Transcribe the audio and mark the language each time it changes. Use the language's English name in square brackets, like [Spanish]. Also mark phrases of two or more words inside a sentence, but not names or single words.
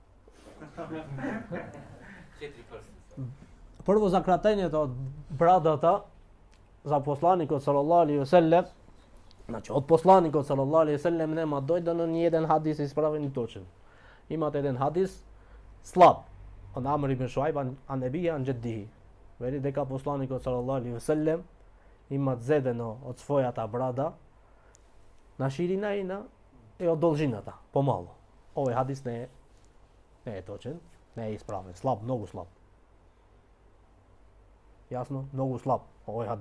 [Macedonian] 4 прсти. Прво за кратењето од брадата за посланикот [Arabic] صلى الله عليه وسلم. [Macedonian] Значи од посланикот [Arabic] صلى الله عليه وسلم [Macedonian] нема дојдено ни еден хадис исправен и точен. Имате еден хадис слаб. [Arabic] عن عمرو بن شعيب عن أبيه عن جده. [Macedonian] Veli дека посланикот [Arabic] صلى الله عليه وسلم [Macedonian] има зедено од својата брада на ширина и на од должината, помало. Овој хадис не е точен, не е исправен, слаб, многу слаб. Јасно, многу слаб овој хадис.